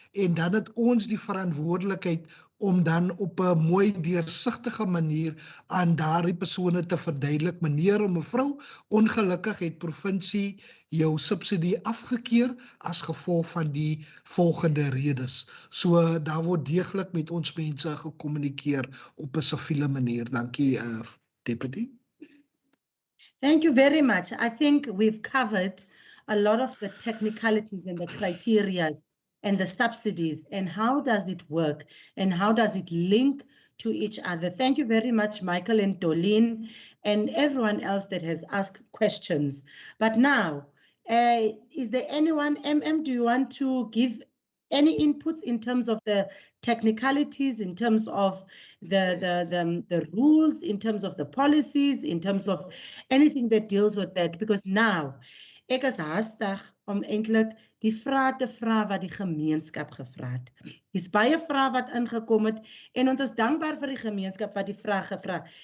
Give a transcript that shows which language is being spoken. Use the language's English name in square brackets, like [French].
[Afrikaans] en dan het ons die verantwoordelikheid om dan op 'n mooi deursigtige manier aan daardie persone te verduidelik, meneer en mevrou, ongelukkig het provinsie jou subsidie afgekeur as gevolg van die volgende redes. So daar word deeglik met ons mense gekommunikeer op 'n siviele manier. Dankie, Deputy. [English] Thank you very much. I think we've covered a lot of the technicalities and the criteria and the subsidies and how does it work and how does it link to each other. Thank you very much, Michael and Dolin and everyone else that has asked questions. But now, is there anyone, do you want to give any inputs in terms of the technicalities, in terms of the rules, in terms of the policies, in terms of anything that deals with that? Because now, [Afrikaans] ek is haastig om eintlik die vrae te vra wat die gemeenskap gevra het. Dis baie vrae wat ingekom het en ons is dankbaar vir die gemeenskap wat die vrae gevra.